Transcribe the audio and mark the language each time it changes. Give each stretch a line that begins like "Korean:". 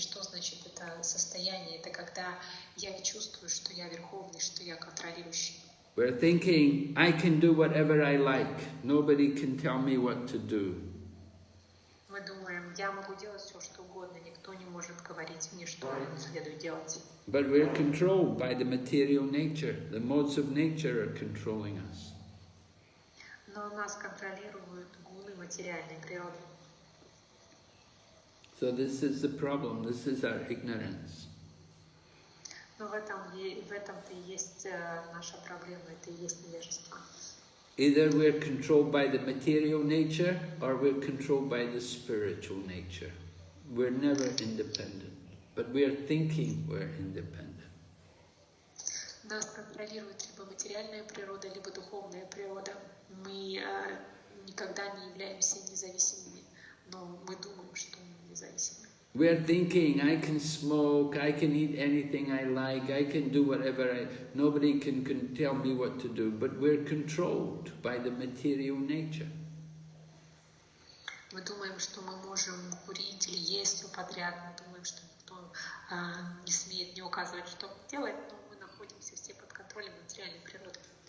Russian: Что значит это состояние? Это когда я чувствую, что я верховный, что я контролирующий.
English: We're thinking, I can do whatever I like. Nobody can tell me what to do.
Russian: Мы думаем, я могу делать все, что угодно, никто не может говорить мне, что следует делать.
English: But we're controlled by the material nature. The modes of nature are controlling us.
Russian: Но нас контролируют гуны материальной природы.
English: So this is the problem. This is our ignorance.
Russian: Но в этом-то и есть наша проблема, это и есть невежество.
English: Either we're controlled by the material nature or we're controlled by the spiritual nature. We're never independent, but we're thinking we're independent.
Russian: Нас контролирует либо материальная природа, либо духовная природа. Мы никогда не являемся независимыми, но мы думаем, что мы независимы.
English: We're thinking, I can smoke, I can eat anything I like, I can do whatever nobody can tell me what to do, but we're controlled by the material nature.
Russian: Мы думаем, что мы можем курить или есть все подряд, мы думаем, что никто не смеет не указывать, что делать, но мы находимся все под контролем материальной природы.